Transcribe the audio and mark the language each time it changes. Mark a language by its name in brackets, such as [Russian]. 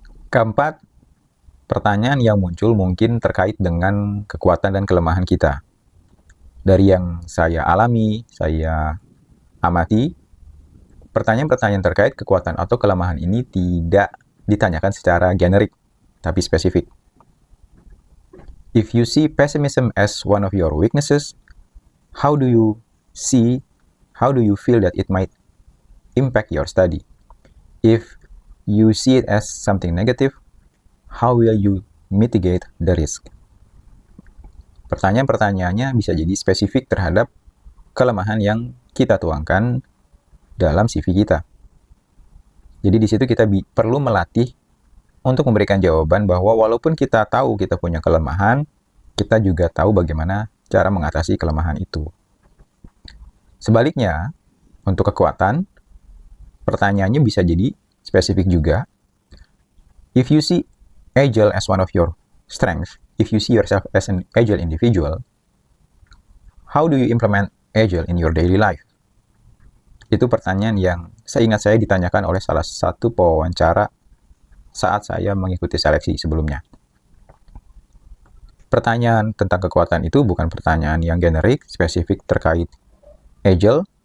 [Indonesian] Keempat, pertanyaan yang muncul mungkin terkait dengan kekuatan dan kelemahan kita. Dari yang saya alami, saya amati, pertanyaan-pertanyaan terkait kekuatan atau kelemahan ini tidak ditanyakan secara generik. tapi spesifik. [English] If you see pessimism as one of your weaknesses, how do you feel that it might impact your study? If you see it as something negative, how will you mitigate the risk? [Indonesian] Pertanyaan-pertanyaannya bisa jadi spesifik terhadap kelemahan yang kita tuangkan dalam CV kita. Jadi di situ kita perlu melatih untuk memberikan jawaban bahwa walaupun kita tahu kita punya kelemahan, kita juga tahu bagaimana cara mengatasi kelemahan itu. Sebaliknya, untuk kekuatan, pertanyaannya bisa jadi spesifik juga. [English] If you see agile as one of your strengths, if you see yourself as an agile individual, how do you implement agile in your daily life? [Indonesian] Itu pertanyaan yang seingat saya ditanyakan oleh salah satu pewawancara saat saya mengikuti seleksi sebelumnya. Pertanyaan tentang kekuatan itu bukan pertanyaan yang generik, spesifik terkait agile.